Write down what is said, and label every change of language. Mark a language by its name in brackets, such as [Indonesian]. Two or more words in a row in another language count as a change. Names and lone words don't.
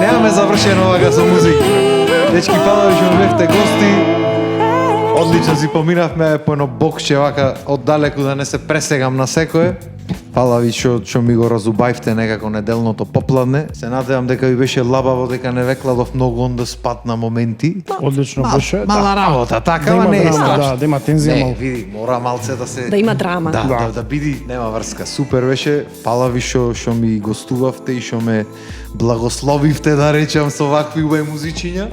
[Macedonian] Немаме завршено вака со музика. Дечки, фала ви што ме бевте гости. Одлично си поминавме по едно бокче вака оддалеку да не се пресегам на секое. Фала ви што ми го разубавивте некако неделното попладне. Се надевам дека ви беше лабаво, дека не ве кладов многу [English] on the spot [Macedonian] на моменти. Одлично беше. Мала работа, така, Да ама има не е драма, страшно. да има тензија Не, малку. види, мора малце да се... Да има драма. Да биди, нема врска. Супер беше. Фала ви што ми гостувавте и што ме благословивте, да речам, со вакви убави музичиња.